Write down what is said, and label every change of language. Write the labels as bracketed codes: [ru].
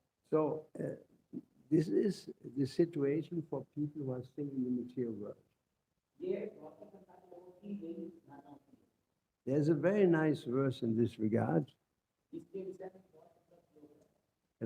[en] So this is the situation for people who are still in the material world. [hi] ये भौतिक संसार के लोगों की यही धारणा होती है। [en] There's a very nice verse in this regard [hi] इसके विषय में बहुत सुंदर श्लोक है